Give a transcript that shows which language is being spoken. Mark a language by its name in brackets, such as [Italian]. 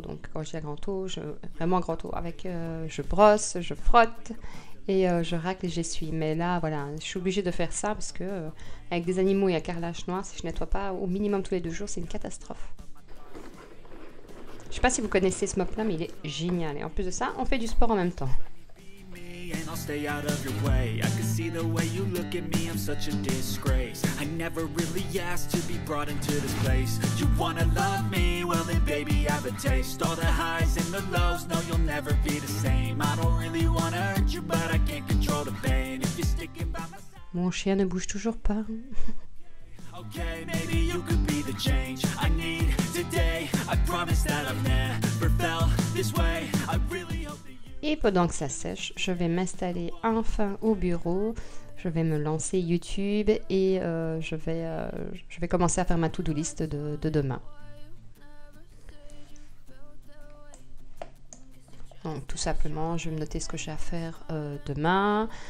[French] Donc quand je dis un grand eau, vraiment un grand eau. Avec, je brosse, je frotte et je racle et j'essuie. Mais là, voilà, je suis obligée de faire ça parce que avec des animaux et un carrelage noir, si je nettoie pas au minimum tous les 2 jours, c'est une catastrophe. Je sais pas si vous connaissez ce mop là, mais il est génial. Et en plus de ça, on fait du sport en même temps. [English] And I'll stay out of your way. I can see the way you look at me, I'm such a disgrace. I never really asked to be brought into this place. You wanna love me? Well then baby I have a taste. All the highs and the lows, no you'll never be the same. I don't really wanna hurt you but I can't control the pain. If you're sticking by my side. [French] Mon chien ne bouge toujours pas. [English] Okay, maybe you could be the change I need today. I promise that I've never felt this way. I really hope that you. [French] Et pendant que ça sèche, je vais m'installer enfin au bureau. Je vais me lancer YouTube et je vais commencer à faire ma to-do list de demain. Donc tout simplement, je vais me noter ce que j'ai à faire demain.